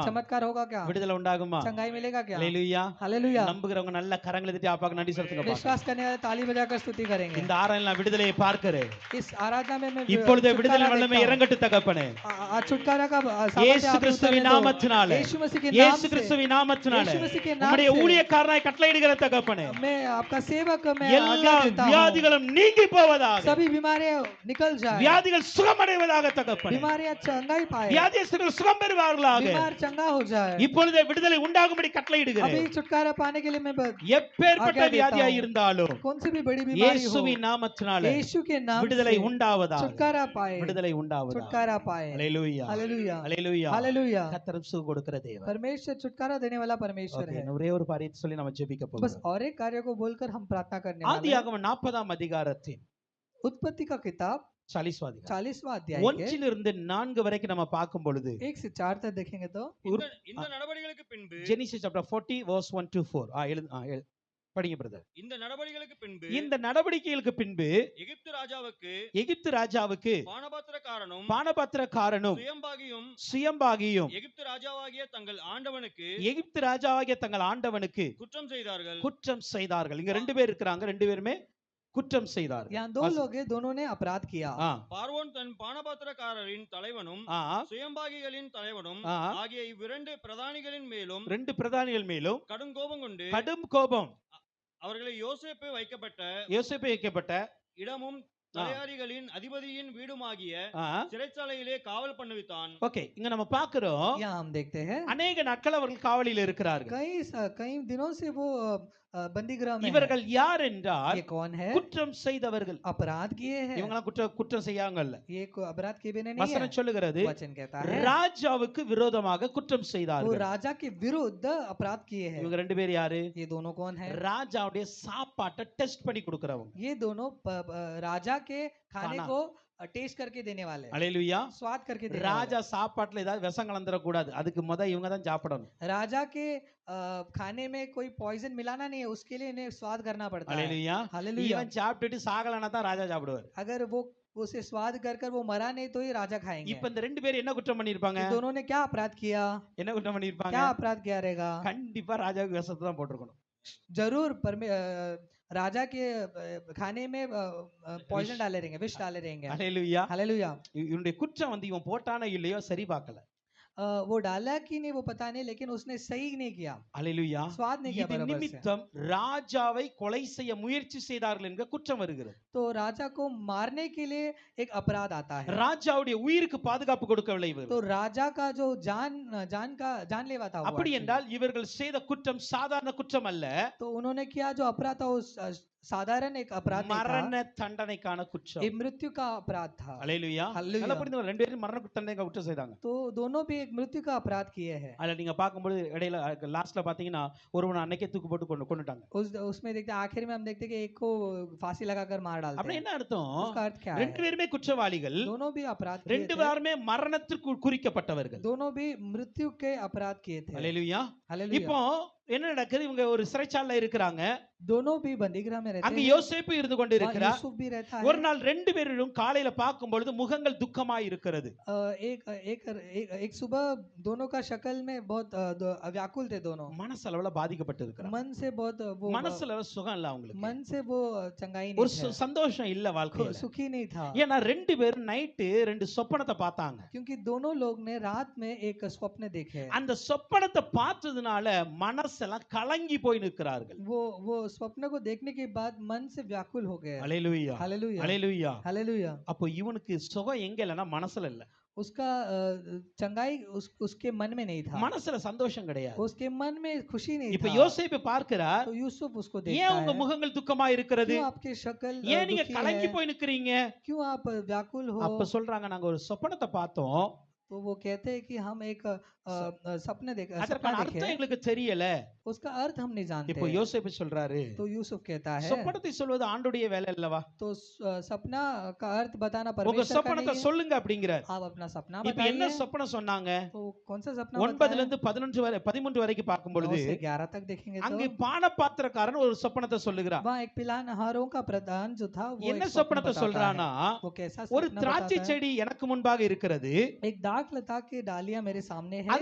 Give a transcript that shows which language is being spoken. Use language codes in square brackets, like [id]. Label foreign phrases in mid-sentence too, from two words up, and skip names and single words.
[hi] चमत्कार होगा क्या? [ta] விடுதலை உண்டாகுமா? [hi] चंगाई मिलेगा क्या? [ta] அல்லேலூயா. [hi] हालेलुया। [ta] நம்புகிறவங்க நல்ல கரங்களை தட்டி அப்பாக்கு நன்றி செலுத்துங்க பாக்கலாம். [hi] विश्वास करने वाले ताली बजाकर स्तुति करेंगे। [ta] இந்த ஆராதனை நான் விடுதலையை பார்க்கிறேன். [hi] इस आराधना में मैं [ta] இப்பொழுதே விடுதலை [hi] छुटकारा [ta] வல்லமை [hi] देखता हूं। [ta] இறங்கட்டு தகப்பனே. [hi] आज छुटकारा का सामर्थ्य [ta] இயேசு [hi] आप में [ta] கிறிஸ்துவின் [hi] उतरने दो। [ta] நாமத்தினாலே, [hi] यीशु मसीह के नाम [ta] இயேசு [hi] से [ta] கிறிஸ்துவின் நாமத்தினாலே [hi] यीशु मसीह के नाम [ta] உம்முடைய [hi] से [ta] ஊழியக்காரனாய் கட்டளையிடுகிற தகப்பனே, [hi] मैं आपका सेवक मैं [ta] எல்லா [hi] आज्ञा देता हूं। [ta] வியாதிகளும் நீங்கி போவதாக, [hi] सभी बीमारियां निकल जाए, [ta] வியாதிகள் சுகமடைவதாக தகப்பனே, [hi] बीमारियां चंगाई पाए, [ta] வியாதியஸ்தர்கள் சுகம் பெறுவார்களாக. [hi] बीमार चंगा हो जाए। [ta] இப்பொழுதே விடுதலை உண்டாகும்படி கட்டளையிடுகிறேன். [hi] अभी छुटकारा पाने के लिए मैं [ta] எப்பேற்பட்ட [hi] आज्ञा देता [ta] வியாதியாய் [hi] हूं। [ta] இருந்தாலும் [hi] कौन सी भी बड़ी बीमारी हो, [ta] இயேசுவின் நாமத்தினாலே [hi] यीशु के नाम [ta] விடுதலை [hi] से [ta] உண்டாவதாக, [hi] छुटकारा पाए, [ta] விடுதலை உண்டாவதாக. [hi] छुटकारा पाए। [ta] அல்லேலூயா, [hi] हालेलुया, [ta] அல்லேலூயா. [hi] हालेलुया। [ta] கர்த்தர் சுகம் கொடுக்கிற தேவன். [hi] परमेश्वर छुटकारा देने वाला परमेश्वर Okay, है। [ta] ஒரே ஒரு காரியத்தை சொல்லி நம்ம ஜெபிக்க [hi] बस [ta] போகிறோம். [hi] और एक कार्य को बोलकर हम प्रार्थना करने वाले हैं। [ta] ஆதியாகமம் 40ஆம் அதிகாரத்தின் [hi] उत्पत्ति का किताब [ta] 40வாம் அதிகாரம் [hi] 40वां अध्याय के [ta] 1 4 வரைக்கும் நம்ம பார்க்கும் பொழுது [hi] 1 से 4 तक देखेंगे तो [ta] இந்த நடவடிக்கைகளுக்கு பின்பு ஜெனிசிஸ் [en] chapter 40 verse 1 to 4 [ta] படிங்க பிரதர். இந்த நடவடிக்கைகளுக்கு பின்பு இந்த நடவடிக்கைகளுக்கு பின்பு எகிப்து ராஜாவுக்கு பானபாத்திரக்காரனும் சுயம்பாகியும் எகிப்து ராஜாவாகிய தங்கள் ஆண்டவனுக்கு குற்றம் செய்தார்கள். இங்க ரெண்டு பேர் இருக்காங்க, ரெண்டு பேருமே குற்றம் செய்தார்கள். [hi] यहाँ दो लोग हैं, दोनों ने अपराध किया। [ta] பார்வோன் தன் பானபாத்திரக்காரரின் தலைவனும் சுயம்பாகிகளின் தலைவனும் ஆகிய இவ்விரண்டு பிரதானிகளின் மேலும் பிரதானிகள் மேலும் கடும் கோபம் அவர்களை யோசேப்பு வைக்கப்பட்ட இடமும் தலையாரிகளின் அதிபதியின் வீடுமாகிய சிறைச்சாலையிலே காவல் பண்ணுவித்தான். ஓகே, இங்க நம்ம பார்க்கிறோம், [hi] यहाँ हम देखते हैं [ta] अनेक நாட்கள் அவர்கள் காவலில் இருக்கிறார்கள். [hi] कई दिनों से वो बंदीगृह में [ta] இவர்கள் யார் என்றால் [hi] ये कौन है? [ta] குற்றம் செய்தவர்கள், [hi] अपराध किए हैं। [ta] இவங்க குற்றம் செய்யாங்கல்ல. [hi] ये अपराध किए बिना नहीं है। [ta] வசனம் சொல்லுகிறது, [hi] वचन कहता है [ta] ராஜாவுக்கு விரோதமாக குற்றம் [hi] वो [ta] செய்தார்கள். [hi] राजा के विरुद्ध अपराध किए हैं। [ta] இவங்க ரெண்டு பேர் யாரு? [hi] ये दोनों कौन है? [ta] ராஜாவுடைய சாப்பாட்டை டெஸ்ட் பண்ணி கொடுக்கறவங்க. [hi] ये दोनों राजा के खाने को टेस्ट करके देने वाले, [ta] அல்லேலூயா, [hi] स्वाद करके देने [ta] ராஜா சாப்பாட்டுல ஏதாவது விஷம் கலந்துற கூடாது, அதுக்கு இவங்க தான் சாப்பிடணும். [hi] राजा के खाने में कोई पॉइजन मिलाना नहीं है, उसके लिए इन्हें स्वाद करना पड़ता है। [ta] அல்லேலூயா, [hi] हालेलुया। [ta] இவன் சாப்பிட்டுட்டு சாகலனா தான் ராஜா சாப்பிடுவார். [hi] अगर वो उसे स्वाद कर वो मरा नहीं तो ही राजा खाएंगे। [ta] இப்ப இந்த ரெண்டு பேர் என்ன குற்றம் பண்ணிருப்பாங்க? [hi] दोनों ने क्या अपराध किया? [ta] என்ன குற்றம் பண்ணிருப்பாங்க? [hi] क्या अपराध किया रहेगा? [ta] கண்டிப்பா ராஜாவுக்கு விஷத்தை தான் போட்டுருக்கணும். [hi] जरूर राजा के खाने में पॉइजन डाले रहेंगे, विष डाले रहेंगे। [ta] அல்லேலூயா, [hi] हालेलुया। [ta] இவனுடைய குற்றம் இவன் போட்டானோ இல்லையோ சரி பார்க்கல. [hi] वो डाला कि नहीं वो पता नहीं, लेकिन उसने सही नहीं किया, [ta] அல்லேலூயா, [hi] स्वाद नहीं किया [ta] இது [hi] बराबर से। [ta] நிமித்தம் ராஜாவை கொலை செய்ய முயற்சி செய்தார்கள் என்கிற குற்றம் வருகிறது. [hi] तो राजा को मारने के लिए एक अपराध आता है। [ta] ராஜாவுடைய உயிருக்கு பாதுகாப்பு கொடுக்கவில்லை இவர். [hi] तो राजा का जो जानलेवा था वो [ta] அப்படி [hi] actually। [ta] என்றால் இவர்கள் செய்த குற்றம் சாதாரண குற்றம் அல்ல, [hi] तो उन्होंने किया जो अपराध था वो साधारण एक अपराध नहीं [ta] மரண [hi] था, [ta] தண்டனைக்கான குற்றம். [hi] ये मृत्यु का अपराध था। [ta] அல்லேலூயா, [hi] Hallelujah। [ta] நல்லா புரிந்து ரெண்டு பேரும் மரண தண்டனைக்கு குற்றம் செய்தாங்க. [hi] तो दोनों भी एक मृत्यु का अपराध किए हैं। [ta] அதுல நீங்க பார்க்கும்போது இடையில லாஸ்ட்ல பாத்தீங்கன்னா ஒருவனை அன்னைக்கே தூக்கு போட்டு கொண்டுட்டாங்க. [hi] उसमें देखते हैं आखिर में हम देखते हैं कि एक को फांसी लगाकर मार डालते [ta] அப்படி [hi] हैं। [ta] என்ன அர்த்தம்? [hi] उसका अर्थ क्या [ta] ரெண்டு [hi] है? [ta] பேருமே குற்றவாளிகள், [hi] दोनों भी अपराध किए [ta] ரெண்டு [hi] थे, [ta] பேருமே மரணத்திற்கு குறிக்கப்பட்டவர்கள். [hi] दोनों भी मृत्यु के अपराध किए थे। [ta] அல்லேலூயா. [hi] हालेलुया। [ta] இப்போ என்ன நடக்குது? இவங்க ஒரு சிறைச்சாலையில இருக்கிறாங்க. [hi] दोनों भी बंदीगृह में रहते [ta] அங்க [hi] हैं, [ta] யோசேப்பு இருந்து கொண்டு [hi] वहाँ [ta] இருக்கிறார். [hi] यूसुफ भी रहता [ta] ஒரு [hi] है। [ta] நாள் ரெண்டு பேரும் காலையில பார்க்கும் பொழுது முகங்கள் துக்கமாய் இருக்கிறது. [hi] एक एक एक एक सुबह दोनों का शक्ल में बहुत व्याकुल थे दोनों, [ta] மனசளவுல பாதிக்கப்பட்டு இருக்கிறாங்க. [hi] मन से बहुत वो [ta] மனசுல சுகம் இல்ல அவங்களுக்கு, [hi] मन से वो चंगाई [ta] ஒரு [hi] नहीं था, [ta] சந்தோஷம் இல்ல வாழ்க்கையில. [hi] सुखी नहीं था, [ta] ஏன்னா ரெண்டு பேரும் நைட்டு ரெண்டு சொப்பனத்தை பார்த்தாங்க. [hi] क्योंकि दोनों लोग ने रात में एक स्वप्न देखे। [ta] அந்த சொப்பனத்தை பார்த்ததுனால மனசெல்லாம் கலங்கி போய் நிற்கிறார்கள். [hi] वो स्वप्न को देखने के बाद मन से व्याकुल हो गए। [ta] அல்லேலூயா, [hi] हालेलुया, [ta] அல்லேலூயா. [hi] हालेलुया। [ta] அப்போ இவனுக்கு சுகம் எங்க இல்லனா மனசுல இல்ல. [hi] उसका चंगाई उसके मन में नहीं था, [ta] மனசுல சந்தோஷம் கிடையாது. [hi] उसके मन में खुशी नहीं [ta] இப்ப [hi] था। [ta] யோசேப்பு பார்க்கிறார், [hi] तो यूसुफ उसको [ta] ஏன் [hi] देखता [ta] உங்க [hi] है, [ta] முகங்கள் துக்கமா இருக்கிறது? [hi] क्यों आपके शक्ल [ta] ஏன் நீங்க [hi] दुखी [ta] கலங்கி [hi] है, [ta] போய் நிக்கிறீங்க? [hi] क्यों आप व्याकुल हो? [ta] அப்ப சொல்றாங்க, நாங்க ஒரு சொப்பனத்தை பார்த்தோம், [hi] तो वो कहते हैं कि हम एक सपना [ta] அதற்கான [hi] देखे, [ta] அர்த்தம் எங்களுக்கு தெரியல. [hi] उसका अर्थ हम नहीं जानते। [ta] இப்போ யோசேப்பு சொல்றாரு, [hi] तो यूसुफ कहता है, [ta] சொப்பனத்தை சொல்வது ஆண்டுடைய வேலை அல்லவா? [hi] तो सपना का अर्थ बताना [ta] உங்க [hi] परमेश्वर का [ta] சொப்பனத்தை [hi] नहीं है। [ta] சொல்லுங்க அப்படிங்கிறார். [hi] आप अपना सपना [ta] இப்ப என்ன [hi] बताइए। [ta] சொப்பனம் சொன்னாங்க? [hi] तो कौन सा सपना [ta] 9ல [hi] बताया? [ta] இருந்து 11 வரை 13 வரைக்கும் பார்க்கும் [hi] 9 [ta] பொழுது [hi] से 11 तक देखेंगे [ta] அங்கு [hi] तो [ta] பானபாத்திரக்காரன் ஒரு சொப்பனத்தை சொல்லுகிறான். [hi] वहाँ एक पिलानहारों का प्रधान जो था वो [ta] என்ன [hi] एक स्वप्न [ta] சொப்பனத்தை [hi] बताता है। [ta] சொல்றானா, [hi] वो कैसा [ta] ஒரு [hi] सपना [ta] திராட்சை [hi] बताता है? [ta] செடி எனக்கு முன்பாக இருக்கிறது, [hi] एक दाख लता की डालियां मेरे सामने है,